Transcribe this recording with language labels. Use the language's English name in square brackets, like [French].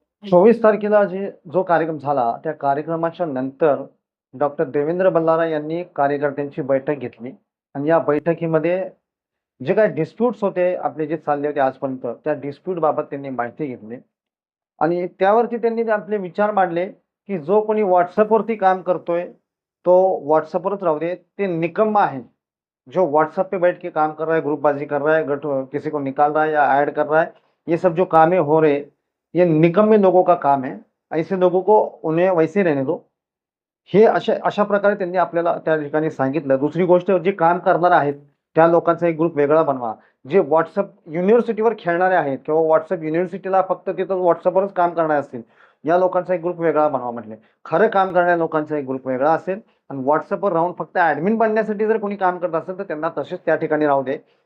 [Marathi] 24 तारखेला जो कार्यक्रम झाला, त्या कार्यक्रमाच्या नंतर डॉक्टर देवेंद्र बल्लारा यांनी कार्यकर्त्यांची बैठक घेतली आणि या बैठकीमध्ये जे काही डिस्प्यूट्स होते, आपले जे चालले होते आजपर्यंत, त्या डिस्प्यूट बाबत त्यांनी माहिती घेतली आणि त्यावरती त्यांनी ते आपले विचार मांडले, की जो कोणी WhatsAppवरती काम करतोय, तो WhatsAppवरच राहू दे. ते निकम्मा आहे. [Hindi] जो WhatsApp पे बैठ के काम कर रहा है, ग्रुपबाजी कर रहा है, किसी को निकाल रहा है या ऐड कर रहा है, ये सब जो कामें हो रहे, ये निकम्मे लोगों का काम है. ऐसे लोगों को उन्हें वैसे रहने दो. [Marathi] हे अशा अशा प्रकारे त्यांनी आपल्याला त्या ठिकाणी सांगितलं. दुसरी गोष्ट जे काम करणार आहेत, त्या लोकांचा एक ग्रुप वेगळा बनवा. जे WhatsApp युनिव्हर्सिटीवर खेळणारे आहेत किंवा WhatsApp युनिव्हर्सिटीला फक्त तिथं WhatsAppवरच काम करणारे असतील, या लोकांचा एक ग्रुप वेगळा बनवा म्हटले. खरं काम करणाऱ्या लोकांचा एक ग्रुप वेगळा असेल आणि WhatsAppवर राहून फक्त ॲडमिन बनण्यासाठी जर कोणी काम करत असेल, तर त्यांना तसेच त्या ठिकाणी राहू दे.